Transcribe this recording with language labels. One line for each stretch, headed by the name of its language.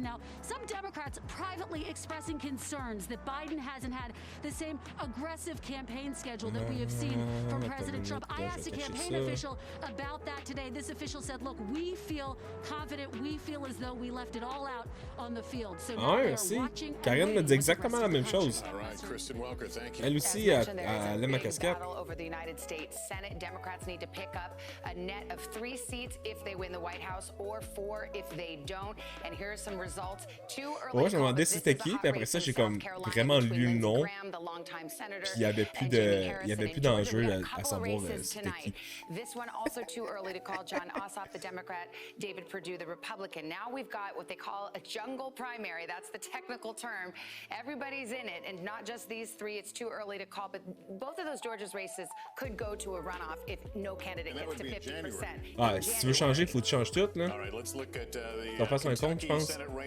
English: Now, some Democrats privately expressing concerns that Biden hasn't had the same aggressive campaign schedule that we have seen from President Trump. I asked a campaign official about that today. This official said, look, we feel confident. We feel as though we left it all out on the field. So now they are watching.
French: Karen me dit exactement la même chose. Elle aussi, elle aime ma casquette.
English: Over the United States Senate, Democrats need to pick up a net of 3 seats if they win the White House or 4 if they don't. And here are some results.
French: Ouais, je me demandais si c'était qui, puis après ça, j'ai comme vraiment lu le nom. Puis il y avait plus d'enjeu à savoir c'était qui.
English: This one also too early to call. John Ossoff, the Democrat, David Perdue, the Republican. Now we've got what they call a jungle primary. That's the technical term. Everybody's in it, and not just these 3. It's too early to call, but both of those Georgia's races could go to a runoff if no candidate gets to 50%.
French: Ah, si tu veux changer, il faut que tu changes tout, là. T'en fasses un compte, je pense.